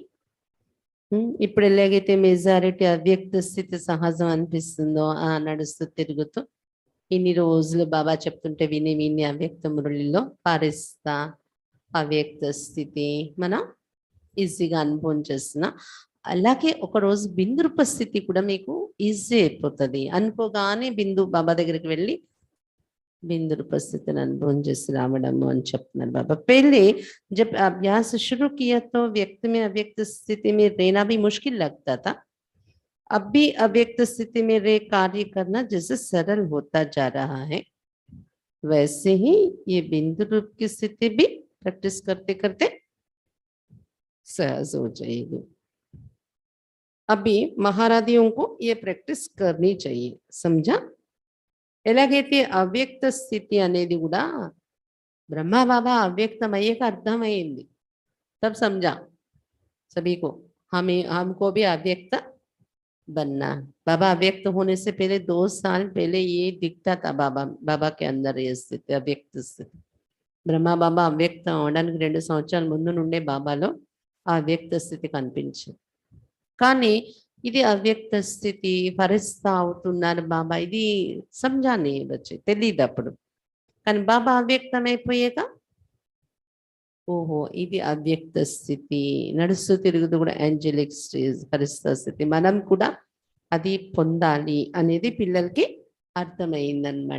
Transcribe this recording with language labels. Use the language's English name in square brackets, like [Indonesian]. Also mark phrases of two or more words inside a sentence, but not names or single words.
[Telugu] ఇప్పుడు ఎలాగైతే మెజారిటీ అవ్యక్త స్థితి సహజం అనిపిస్తుందో నడుస్తూ తిరుగుతూ ఇన్ని రోజులు బాబా చెప్తుంటే విని విని అవ్యక్త మురళిలో పారిస్తా అవ్యక్త స్థితి మనం ఈజీగా అనుభవం చేస్తున్నా. అలాగే ఒకరోజు బిందు రూప స్థితి కూడా మీకు ఈజీ అయిపోతుంది. అనుకోగానే బిందు బాబా దగ్గరికి వెళ్ళి [Hindi] बिंदु रूप स्थिति अनुभव [Telugu] చేసి రావడము అని చెప్తున్నారు బాబా. [Hindi] पहले जब अभ्यास शुरू किया तो व्यक्त में अव्यक्त स्थिति में रहना भी मुश्किल लगता था. अब भी अव्यक्त स्थिति में रह कार्य करना जैसे सरल होता जा रहा है वैसे ही ये बिंदु रूप की स्थिति भी प्रैक्टिस करते करते सहज हो जाएगी. अभी महाराधियों को ये प्रैक्टिस करनी चाहिए. समझा? [Telugu] ఎలాగైతే అవ్యక్త స్థితి అనేది కూడా బ్రహ్మ బాబా అవ్యక్తమయ్యాక అర్థమైంది. [Hindi] तब समझा सभी को हमको भी अव्यक्त बनना. बाबा अव्यक्त होने से पहले 2 साल पहले ये दिखता था बाबा के अंदर ये स्थिति अव्यक्त स्थिति. [Telugu] బ్రహ్మ బాబా అవ్యక్తం అవడానికి 2 సంవత్సరాల ముందు నుండే బాబాలో ఆ అవ్యక్త స్థితి కనిపించింది. కానీ ఇది అవ్యక్త స్థితి పరిస్థితి అవుతున్నారు బాబా ఇది సంజానే వచ్చి తెలియదు అప్పుడు. కానీ బాబా అవ్యక్తమైపోయాక ఓహో ఇది అవ్యక్త స్థితి నడుస్తూ తిరుగుతూ కూడా [English] angelic stage [Telugu] పరిస్థితి స్థితి మనం కూడా అది పొందాలి అనేది పిల్లలకి అర్థమైందనమాట.